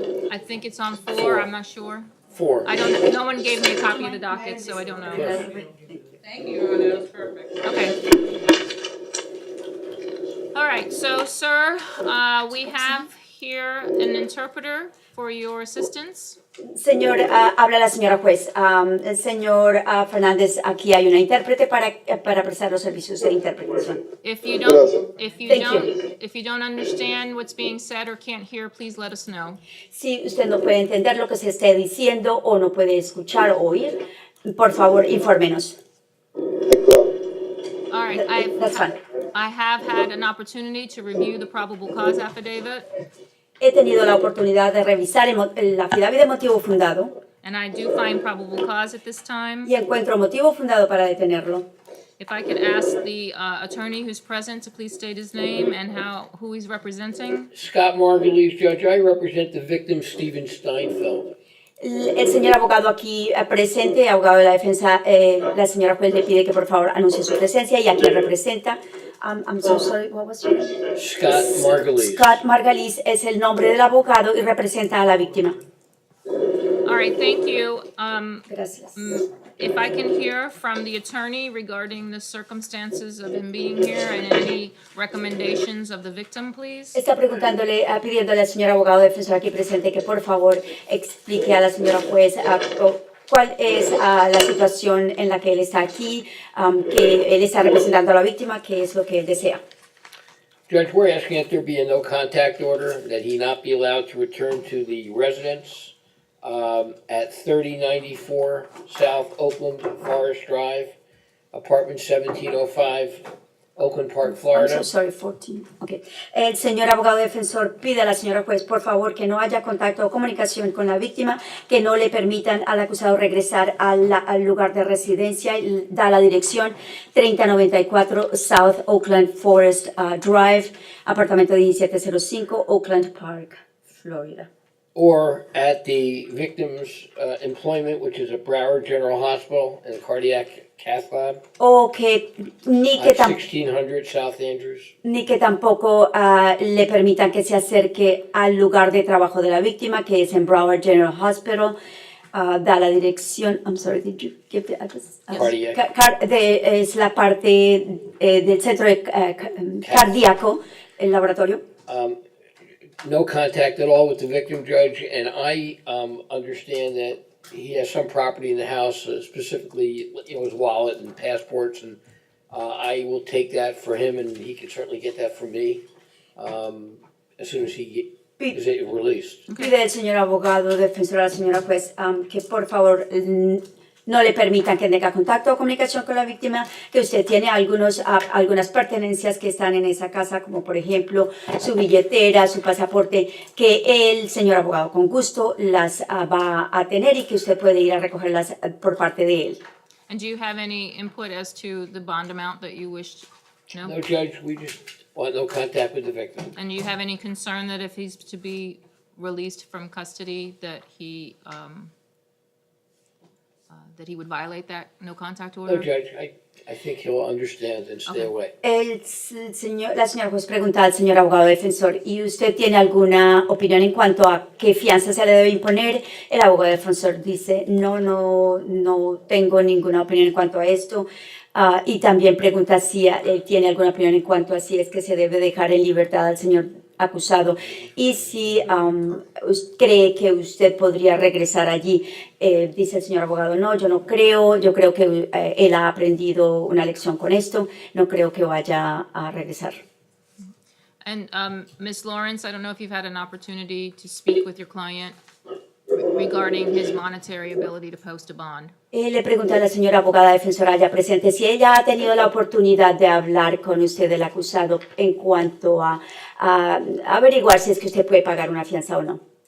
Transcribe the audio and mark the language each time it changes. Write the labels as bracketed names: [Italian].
[English] I think it's on 4, I'm not sure. 4. I don't, no one gave me a copy of the docket, so I don't know. Thank you, Your Honor, that was perfect. Okay. All right, so, sir, we have hear an interpreter for your assistance? [Spanish] Señor, habla la señora juez. Señor Fernández, aquí hay una intérprete para prestar los servicios de interpretación. [English] If you Thank don't understand what's being said or can't hear, please let us know. [Spanish] Si usted no puede entender lo que se esté diciendo o no puede escuchar o oír, por favor, infórmenos. [English] All right, That's fine. I have had an opportunity to review the probable cause affidavit, [Spanish] He tenido la oportunidad de revisar el affidavit de motivo fundado [English] and I do find probable cause at this time. [Spanish] y encuentro motivo fundado para detenerlo. [English] If I could ask the attorney who's present to please state his name and who he's representing. Scott Margulies, Judge. I represent the victim, Stephen Steinfeld. [Spanish] El señor abogado aquí presente, abogado de la defensa, la señora juez le pide que por favor anuncie su presencia y a quien representa. [English] I'm so sorry, what was your name? Scott Margulies. [Spanish] Scott Margulies es el nombre del abogado y representa a la víctima. [English] All right, thank you. [Spanish] Gracias. [English] If I can hear from the attorney regarding the circumstances of him being here and any recommendations of the victim, please. [Spanish] Está pidiéndole al señor abogado defensor aquí presente que por favor explique a la señora juez cuál es la situación en la que él está aquí, que él está representando a la víctima, qué es lo que él desea. [English] Judge, we're asking that there be a no contact order, that he not be allowed to return to the residence at 3094 South Oakland Forest Drive, apartment 1705, Oakland Park, I'm Florida. so sorry, 14. Okay. [Spanish] El señor abogado defensor pide a la señora juez, por favor, que no haya contacto o comunicación con la víctima, que no le permitan al acusado regresar al lugar de residencia. Y da la dirección 3094 South Oakland Forest Drive, apartamento 1705, Oakland Park, Florida. [English] Or at the victim's employment, which is at Broward General Hospital and Cardiac Cath Lab, [Spanish] O que ni que, [English] at 1600 South Andrews. [Spanish] ni que tampoco le permitan que se acerque al lugar de trabajo de la víctima, que es en Broward General Hospital. Da la dirección, [English] I'm sorry, did you give the address? Cardiac. [Spanish] Es la parte del centro cardíaco, el laboratorio. [English] No contact at all with the victim, Judge, and I understand that he has some property in the house, specifically, his wallet and passports, and I will take that for him, and he can certainly get that from me as soon as he is released. [Spanish] Pide el señor abogado defensor a la señora juez que por favor no le permitan que tenga contacto o comunicación con la víctima, que usted tiene algunas pertenencias que están en esa casa, como por ejemplo su billetera, su pasaporte, que el señor abogado con gusto las va a tener y que usted puede ir a recogerlas por parte de él. [English] And do you have any input as to the bond amount that you wish? No? No, Judge, we just want no contact with the victim. And do you have any concern that if he's to be released from custody, that he would violate that no contact order? No, Judge, I think he'll understand and stay away. [Spanish] La señora juez pregunta al señor abogado defensor, ¿y usted tiene alguna opinión en cuanto a qué fianza se le debe imponer? El abogado defensor dice, no tengo ninguna opinión en cuanto a esto. Y también pregunta si él tiene alguna opinión en cuanto a si es que se debe dejar en libertad al señor acusado y si cree que usted podría regresar allí. Dice el señor abogado, no, yo no creo, yo creo que él ha aprendido una lección con esto, no creo que vaya a regresar. [English] And Ms. Lawrence, I don't know if you've had an opportunity to speak with your client regarding his monetary ability to post a bond. [Spanish] Le pregunta a la señora abogada defensora ya presente si ella ha tenido la oportunidad de hablar con usted, el acusado, en cuanto a averiguar si es que usted puede pagar una fianza o no.